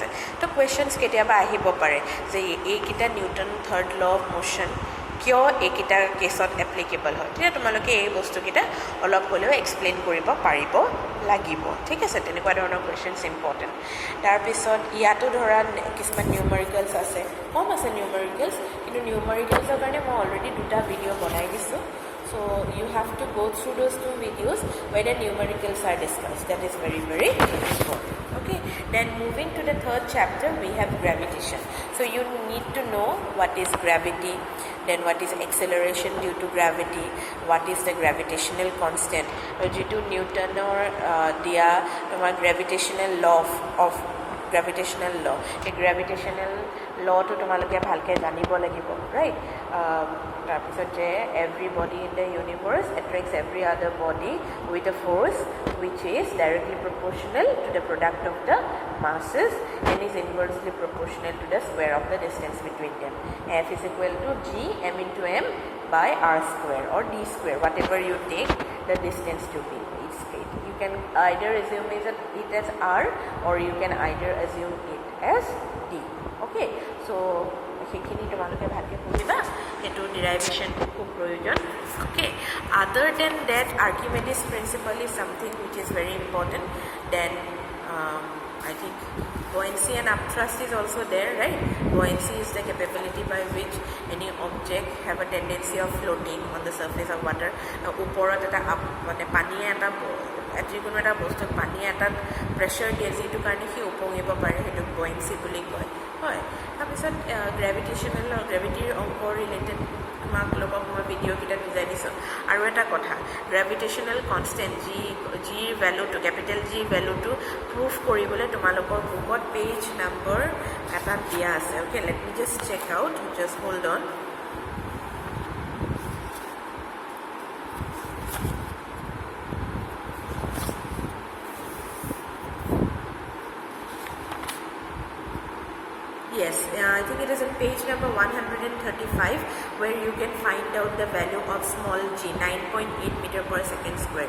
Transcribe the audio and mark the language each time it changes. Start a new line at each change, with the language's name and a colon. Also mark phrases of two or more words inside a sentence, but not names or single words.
Assamese: তো কুৱেশ্যনছ কেতিয়াবা আহিব পাৰে যে এইকেইটা
English: Newton third law of motion
Assamese: কিয় এইকেইটা কেছত এপ্লিকেবল হয়, তেতিয়া তোমালোকে এই বস্তুকেইটা অলপ হ'লেও এক্সপ্লেইন কৰিব পাৰিব লাগিব, ঠিক আছে। তেনেকুৱা ধৰণৰ কুৱেশ্যনছ ইম্পৰ্টেণ্ট। তাৰপিছত ইয়াতো ধৰা কিছুমান নিউমেৰিকেলছ আছে, কম আছে নিউমেৰিকেলছ, কিন্তু নিউমেৰিকেলছৰ কাৰণে মই অলৰেডি 2টা ভিডিঅ' বনাই দিছোঁ।
English: So you have to go through those 2 videos where the numericals are discussed. That is very, very important. Okay. Then moving to the 3rd chapter, we have gravitation. So you need to know what is gravity, then what is acceleration due to gravity, what is the gravitational constant. Due to Newton or dia gravitational law of gravitational law. A gravitational law
Assamese: to তোমালোকে ভালকে জানিব লাগিব, right? তাৰপিছত যে
English: every body in the universe attracts every other body with a force which is directly proportional to the product of the masses and is inversely proportional to the square of the distance between them. F is equal to g m into m by r square or d square, whatever you take the distance to be. It's straight. You can either assume it as r or you can either assume it as d. Okay, so
Assamese: সেইখিনি তোমালোকে ভালকৈ পঢ়িবা, সেইটো ডিৰাইভেশ্যনটো খুব প্ৰয়োজন।
English: Okay, other than that Archimedes principle is something which is very important. Then I think buoyancy and upthrust is also there, right? Buoyancy is the capability by which any object have a tendency of floating on the surface of water.
Assamese: ওপৰত এটা মানে পানীয়ে এটা যিকোনো এটা বস্তুত পানীয়ে এটা প্ৰেছাৰ দিয়ে যিটো কাৰণে সি উপঙিব পাৰে, সেইটো buoyancy বুলি কয়, হয়। তাৰপিছত গ্ৰেভিটিশ্যনেল গ্ৰেভিটিৰ অংক ৰিলেটেড তোমালোকক মই ভিডিঅ'কেইটাত বুজাই দিছোঁ। আৰু এটা কথা,
English: gravitational constant
Assamese: জিৰ ভেলুটো, কেপিটেল জিৰ ভেলুটো প্ৰুভ কৰিবলৈ তোমালোকৰ বুকত
English: page number
Assamese: এটা দিয়া আছে।
English: okay, let me just check out, just hold on. Yes, I think it is on page number 135 where you can find out the value of small g, 9.8 meter per second square.